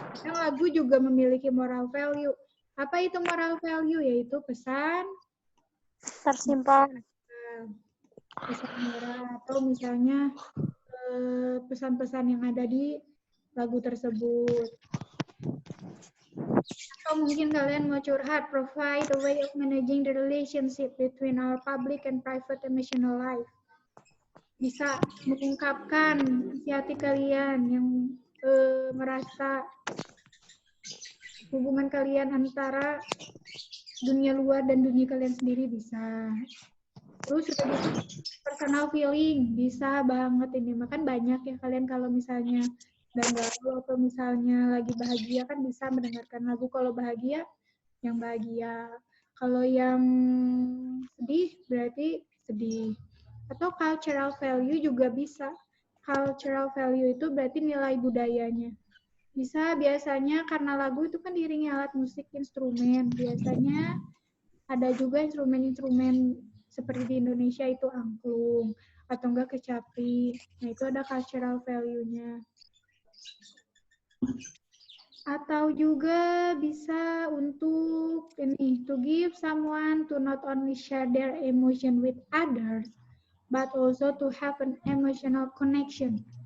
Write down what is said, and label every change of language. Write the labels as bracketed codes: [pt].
[id] Yang lagu juga memiliki moral value. Apa itu moral value? Yaitu pesan tersimpan. Pesan moral atau misalnya pesan-pesan yang ada di lagu tersebut. Atau mungkin kalian mau curhat, [en] provide a way of managing the relationship between our public and private emotional life. [id] Bisa mengungkapkan isi hati kalian yang merasa hubungan kalian antara dunia luar dan dunia kalian sendiri bisa. Terus udah gitu personal feeling bisa banget ini. Makan banyak ya kalian kalau misalnya dan galau atau misalnya lagi bahagia kan bisa mendengarkan lagu. Kalau bahagia yang bahagia. Kalau yang sedih berarti sedih. Atau cultural value juga bisa. Cultural value itu berarti nilai budayanya. Bisa biasanya karena lagu itu kan diiringi alat musik instrumen. Biasanya ada juga instrumen-instrumen seperti di Indonesia itu angklung. atau enggak kecapi. Nah, itu ada cultural value-nya. Atau juga bisa untuk ini, [en] to give someone to not only share their emotion with others, but also to have an emotional connection.